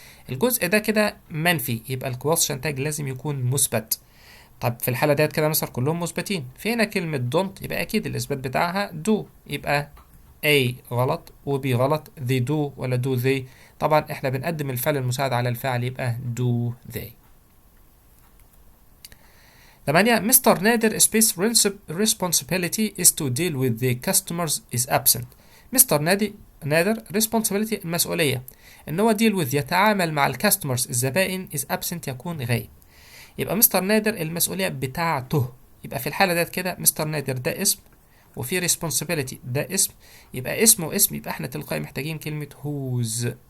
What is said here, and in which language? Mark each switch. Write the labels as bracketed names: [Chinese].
[Arabic] الجزء ده كده منفي، يبقى الكويستشن تاج لازم يكون مثبت. طب في الحالة ديت كده مثلا كلهم مثبتين، في هنا كلمة don't يبقى أكيد الإثبات بتاعها do، يبقى A غلط و B غلط. [English] they do [Arabic] ولا [English] do they؟ [Arabic] طبعا احنا بنقدم الفعل المساعد على الفاعل، يبقى do they. 8. مستر نادر [English] space responsibility is to deal with the customers is absent. [Arabic] مستر نادر responsibility المسؤولية، ان هو deal with يتعامل مع الكاستمرز الزبائن [English] is absent [Arabic] يكون غايب. يبقى مستر نادر المسؤولية بتاعته، يبقى في الحالة ديت كده مستر نادر ده اسم وفي responsibility ده اسم، يبقى اسمه اسم، يبقى احنا تلقائي محتاجين كلمة whose.